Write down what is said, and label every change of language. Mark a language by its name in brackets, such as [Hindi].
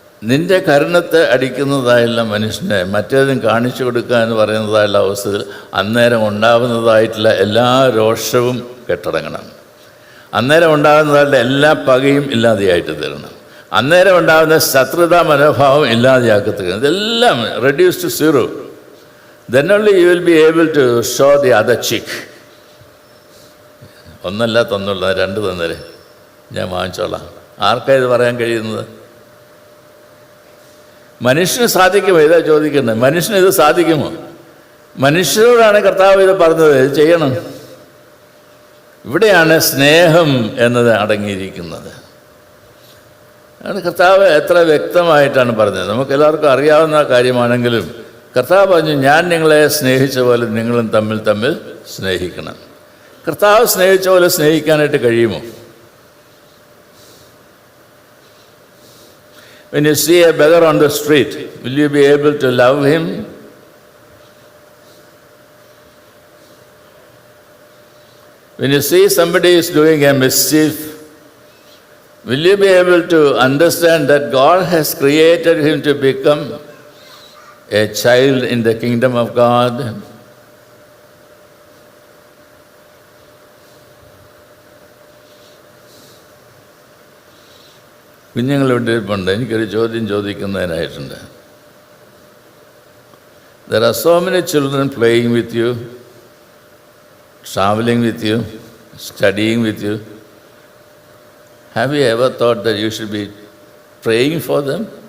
[Malayalam] നിന്റെ കരുണത്തെ അടിക്കുന്നതായുള്ള മനുഷ്യനെ മറ്റേതും കാണിച്ചു കൊടുക്കുക എന്ന് പറയുന്നതായുള്ള അവസ്ഥയിൽ അന്നേരം ഉണ്ടാകുന്നതായിട്ടുള്ള എല്ലാ രോഷവും കെട്ടടങ്ങണം. അന്നേരം ഉണ്ടാകുന്നതായിട്ടുള്ള എല്ലാ പകയും ഇല്ലാതെയായിട്ട് തരണം. അന്നേരം ഉണ്ടാകുന്ന ശത്രുതാ മനോഭാവം ഇല്ലാതെയാക്കി തരണം. ഇതെല്ലാം [English] Reduce to 0. Then only you will be able to show the other cheek. [Malayalam] ഒന്നല്ല തന്നുള്ളൂ, 2 തന്നേരെ ഞാൻ വാങ്ങിച്ചോളാം. ആർക്കാ ഇത് പറയാൻ കഴിയുന്നത്? മനുഷ്യന് സാധിക്കുമോ? ഇതാ ചോദിക്കുന്നത്. മനുഷ്യന് ഇത് സാധിക്കുമോ? മനുഷ്യരോടാണ് കർത്താവ് ഇത് പറഞ്ഞത്, ഇത് ചെയ്യണം. ഇവിടെയാണ് സ്നേഹം എന്നത് അടങ്ങിയിരിക്കുന്നത്. ആണ് കർത്താവ് എത്ര വ്യക്തമായിട്ടാണ് പറഞ്ഞത്. നമുക്കെല്ലാവർക്കും അറിയാവുന്ന കാര്യമാണെങ്കിലും കർത്താവ് പറഞ്ഞു, ഞാൻ നിങ്ങളെ സ്നേഹിച്ച പോലെ നിങ്ങളും തമ്മിൽ സ്നേഹിക്കണം. കർത്താവ് സ്നേഹിച്ച പോലെ സ്നേഹിക്കാനായിട്ട് കഴിയുമോ? [English] When you see a beggar on the street, will you be able to love him? When you see somebody is doing a mischief, will you be able to understand that God has created him to become a child in the kingdom of God? [Malayalam] കുഞ്ഞുങ്ങളിവിടെ ഇരിപ്പുണ്ട്. എനിക്കൊരു ചോദ്യം ചോദിക്കുന്നതിനായിട്ടുണ്ട്. [English] There are so many children playing with you, traveling with you, studying with you. Have you ever thought that you should be praying for them?